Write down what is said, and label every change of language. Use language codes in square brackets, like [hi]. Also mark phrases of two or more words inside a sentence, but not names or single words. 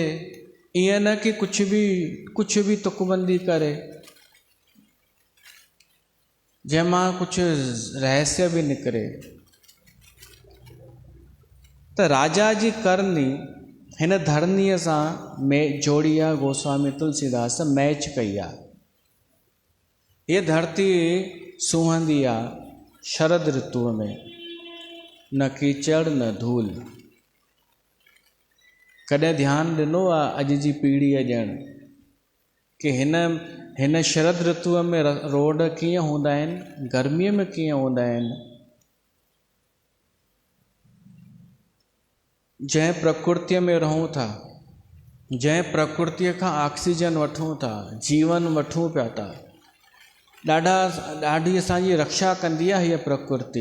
[sd] ईअं न कि कुझु बि तुकबंदी करे, जंहिंमां कुझु रहस्य बि निकिरे। त राजा जी करनी हिन धरनीअ सां जोड़ी आहे। गोस्वामी तुलसीदास मैच कई आहे। हीअ धरती सुहंदी आहे शरद ऋतुअ में, न कीचड़ न धूल। कॾहिं ध्यानु ॾिनो आहे अॼु जी पीढ़ीअ ॼण कि हिन शरद ऋतुअ में रोड कीअं हूंदा आहिनि, गर्मीअ में कीअं हूंदा आहिनि। जंहिं प्रकृतिअ में रहूं था, जंहिं प्रकृतिअ खां ऑक्सीजन वठूं था, जीवन वठूं पिया था, ॾाढी असांजी रक्षा कंदी आहे हीअ प्रकृति।